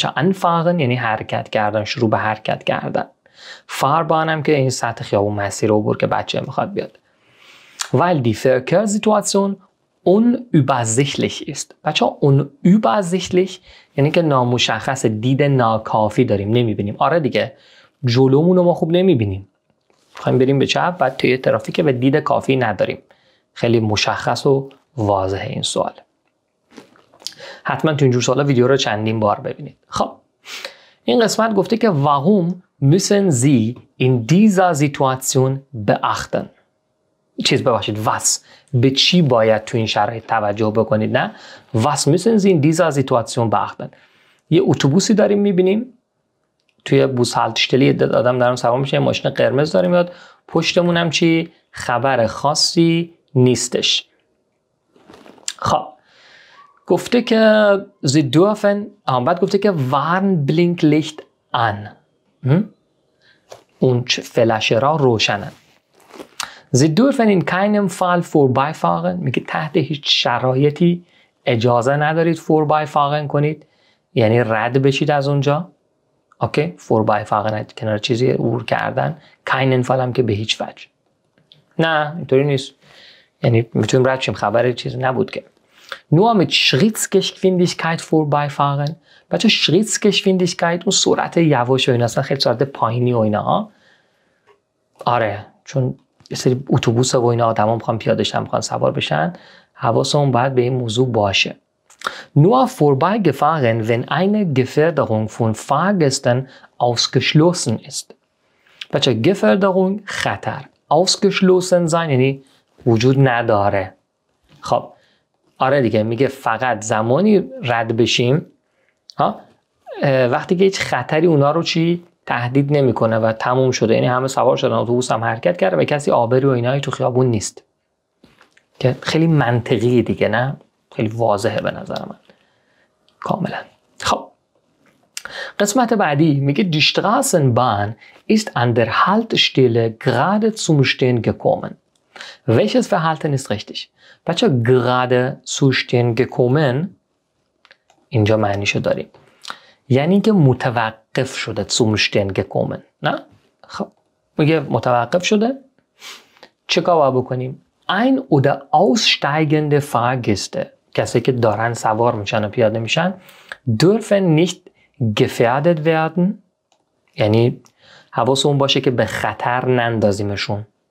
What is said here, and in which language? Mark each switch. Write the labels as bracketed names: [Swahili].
[Persian] مثلا anfahren یعنی حرکت کردن، شروع به حرکت کردن. فاربان هم که این سطح خیابون مسیر عبور که بچه میخواد بیاد. [German] weil die Verkehrssituation unübersichtlich ist. [Persian] بچه unübersichtlich یعنی که نامشخص، دید ناکافی داریم، نمیبینیم. آره دیگه جلومون رو ما خوب نمیبینیم. میخوایم بریم به چپ بعد توی ترافیک و دید کافی نداریم. خیلی مشخص و واضحه این سوال. حتما تو اینجور سوالا ویدیو رو چندین بار ببینید. خب این قسمت گفته که [German] warum müssen Sie in dieser Situation beachten؟ [Persian] چیز ببخشید [German] was [Persian] به چی باید تو این شرایط توجه بکنید؟ نه [German] was müssen Sie in dieser Situation beachten؟ [Persian] یه اتوبوسی داریم میبینیم توی بوس هالتشتلی آدم دارم سوار میشه، ماشین قرمز داریم میاد، پشتمون هم چی خبر خاصی نیستش. خب گفته که [German] Sie dürfen [Persian] بعد گفته که [German] Warnblinklicht an [Persian] اون فلشرها روشنن. [German] Sie dürfen in keinem Fall vorbeifahren. [Persian] میگه تحت هیچ شرایطی اجازه ندارید vorbeifahren کنید، یعنی رد بشید از اونجا. اوکی vorbeifahren کنار چیزی عبور کردن. [German] keinen Fall [Persian] هم که به هیچ وجه. نه اینطوری نیست، یعنی میتونیم رد شیم، خبر چیزی نبود که. [German] nur mit Schrittgeschwindigkeit vorbeifahren. [Persian] بچه Schrittgeschwindigkeit اون سرعت یواش و اینا، اصلا خیلی سرعت پایینی و اینا ها. آره چون یه سری اتوبوس و اینا آدما میخوان پیاده شن، میخوان سوار بشن، حواسمون باید به این موضوع باشه. [German] Nur vorbeigefahren, wenn eine Gefährdung von Fahrgästen ausgeschlossen ist. [Persian] بچه Gefährdung خطر، ausgeschlossen sein یعنی وجود نداره. خب آره دیگه، میگه فقط زمانی رد بشیم وقتی که هیچ خطری اونا رو تهدید نمیکنه و تموم شده، یعنی همه سوار شدن، اتوبوس هم حرکت کرده و کسی آبری و اینایی تو خیابون نیست. که خیلی منطقی دیگه، نه خیلی واضحه به نظر من کاملا. خب قسمت بعدی میگه [German] Die Straßenbahn ist an der Haltestelle gerade zum Stehen gekommen. Welches Verhalten ist richtig؟ [Persian] بچه [German] gerade zu stehen gekommen [Persian] اینجا معنیشو داریم، یعنی که متوقف شده. [German] zum Stehen gekommen [Persian] نه؟ خب میگه متوقف شده، چه کار باید بکنیم؟ [German] ein oder aussteigende Fahrgäste، [Persian] کسی که دارن سوار میشن و پیاده میشن، [German] dürfen nicht gefährdet werden، [Persian] یعنی حواسمون باشه که به خطر نندازیمشون.